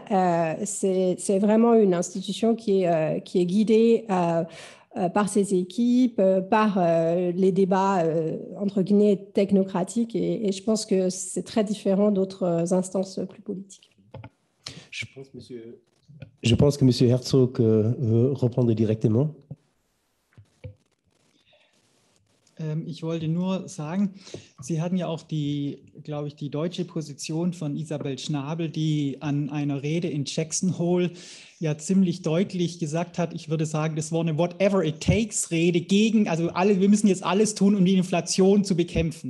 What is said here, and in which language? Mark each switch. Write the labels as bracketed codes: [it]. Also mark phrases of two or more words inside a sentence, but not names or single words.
[fr] C'est vraiment une institution qui est guidée par ses équipes, par les débats, entre guillemets, technocratiques. Et je pense que c'est très différent d'autres instances plus politiques. Je pense que M. Herzog répondait directement. [de] Ich wollte nur sagen, Sie hatten ja auch die deutsche Position von Isabel Schnabel, die an einer Rede in Jackson Hole ja ziemlich deutlich gesagt hat, ich würde sagen, das war eine [en] Whatever-it-takes- [de] Rede gegen, also wir müssen jetzt alles tun, um die Inflation zu bekämpfen.